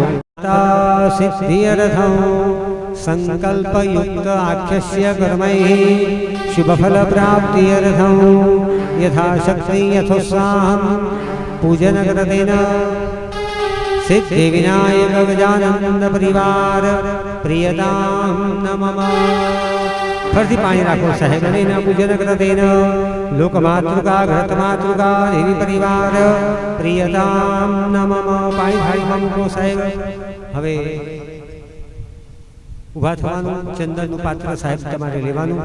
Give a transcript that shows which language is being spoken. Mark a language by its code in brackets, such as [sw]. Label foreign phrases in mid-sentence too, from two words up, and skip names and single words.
[sa] सिद्ध्यर्थं संकल्पयुक्त आख्यस्य कर्मैः शुभफलप्राप्त्यर्थं यथाशक्ति यथोत्साहं पूजनकृतेन सिद्धिविनायक गजानंद परिवार प्रियतां नमः। [gu] ફરતી પાણી રાખો સાહેબ [sa] पूजन कृतेन लोकमातृका घृतमातृका देवी परिवार प्रियतां नमः। [gu] પાણી થાળી મૂકો સાહેબ। હવે ઊભા થવાનું, ચંદનનું પાત્ર સાહેબ તમારે લેવાનું।